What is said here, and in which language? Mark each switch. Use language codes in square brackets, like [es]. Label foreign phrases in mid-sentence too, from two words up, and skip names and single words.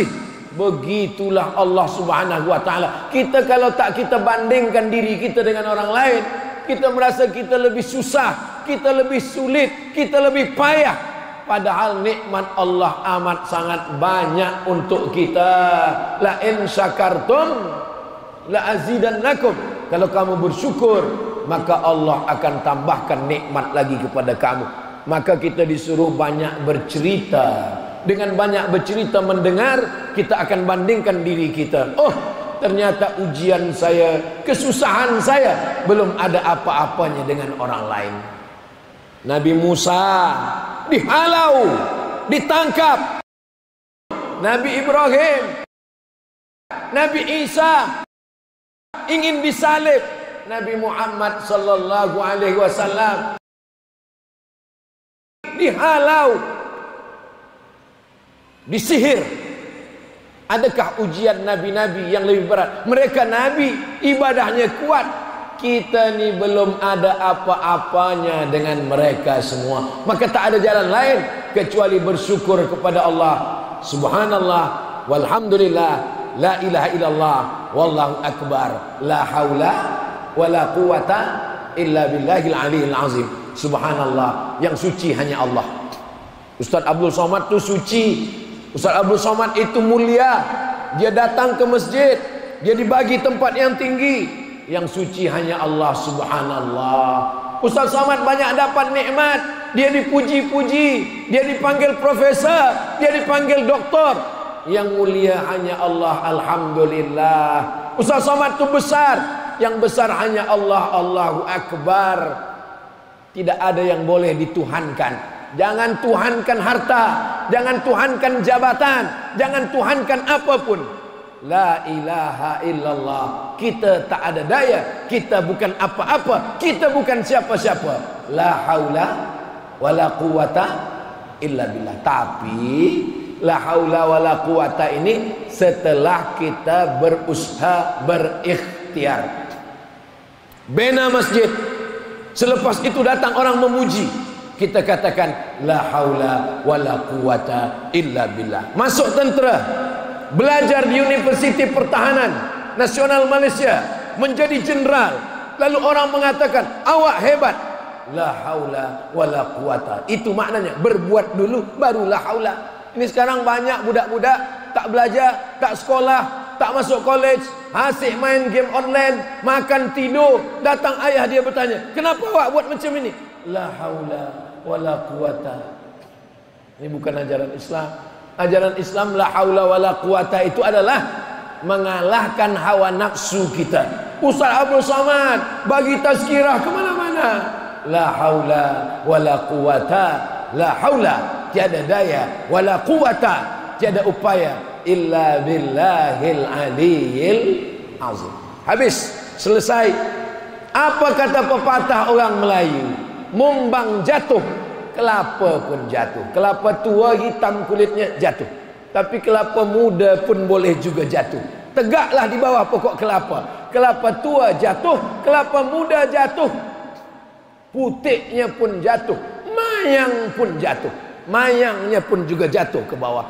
[ms] Begitulah Allah [ar] سبحانه وتعالى. [ms] Kita kalau tak kita bandingkan diri kita dengan orang lain, kita merasa kita lebih susah, kita lebih sulit, kita lebih payah. Padahal nikmat Allah amat sangat banyak untuk kita. [ar] لئن شكرتم لأزيدنكم. [ms] Kalau kamu bersyukur, maka Allah akan tambahkan nikmat lagi kepada kamu. Maka kita disuruh banyak bercerita. Dengan banyak bercerita mendengar, kita akan bandingkan diri kita. Oh, ternyata ujian saya, kesusahan saya belum ada apa-apanya dengan orang lain. Nabi Musa dihalau, ditangkap. Nabi Ibrahim, Nabi Isa ingin disalib. Nabi Muhammad [ar] صلى الله عليه وسلم [ms] dihalau, disihir. Adakah ujian nabi-nabi yang lebih berat? Mereka nabi, ibadahnya kuat. Kita ni belum ada apa-apanya dengan mereka semua. Maka tak ada jalan lain kecuali bersyukur kepada Allah. [ar] سبحان الله والحمد لله لا إله إلا الله والله أكبر لا حول ولا قوة إلا بالله العلي العظيم. [ms] Subhanallah, yang suci hanya Allah. Ustaz Abdul Somad tu suci. Ustaz Abdul Somad itu mulia. Dia datang ke masjid, dia dibagi tempat yang tinggi. Yang suci hanya Allah. Subhanallah. Ustaz Somad banyak dapat nikmat. Dia dipuji-puji, dia dipanggil profesor, dia dipanggil doktor. Yang mulia hanya Allah. Alhamdulillah. Ustaz Somad itu besar. Yang besar hanya Allah. [ar] الله أكبر. [ms] Tidak ada yang boleh dituhankan. Jangan tuhankan harta, jangan tuhankan jabatan, jangan tuhankan apapun. [ar] لا إله إلا الله. [ms] Kita tak ada daya, kita bukan apa-apa, kita bukan siapa-siapa. [ar] لا حول ولا قوة إلا بالله. [ms] Tapi [ar] لا حول ولا قوة [ms] ini setelah kita berusaha, berikhtiar. Bina masjid, selepas itu datang orang memuji, kita katakan [ar] لا حول ولا قوة إلا بالله. [ms] Masuk tentera, belajar di Universiti Pertahanan Nasional Malaysia, menjadi jenderal, lalu orang mengatakan awak hebat. [ar] لا حول ولا قوة, [ms] itu maknanya berbuat dulu baru [ar] لا حول. [ms] Ini sekarang banyak budak-budak tak belajar, tak sekolah, tak masuk college, asyik main [en] game online, [ms] makan tidur. Datang ayah dia bertanya, kenapa awak buat macam ini? [ar] لا حول ولا قوة. [ms] Ini bukan ajaran Islam. Ajaran Islam [ar] لا حول ولا قوة [ms] itu adalah mengalahkan hawa nafsu kita. Ustaz Abdul Somad bagi tazkirah kemana-mana. [ar] لا حول ولا قوة لا حول [ms] tiada daya, [ar] ولا قوة [ms] tiada upaya [ar] إلا بالله العلي العظيم. [ms] Habis, selesai. Apa kata pepatah orang Melayu? Mumbang jatuh, kelapa pun jatuh. Kelapa tua hitam kulitnya jatuh, tapi kelapa muda pun boleh juga jatuh. Tegaklah di bawah pokok kelapa. Kelapa tua jatuh, kelapa muda jatuh, putihnya pun jatuh, mayang pun jatuh, mayangnya pun juga jatuh ke bawah.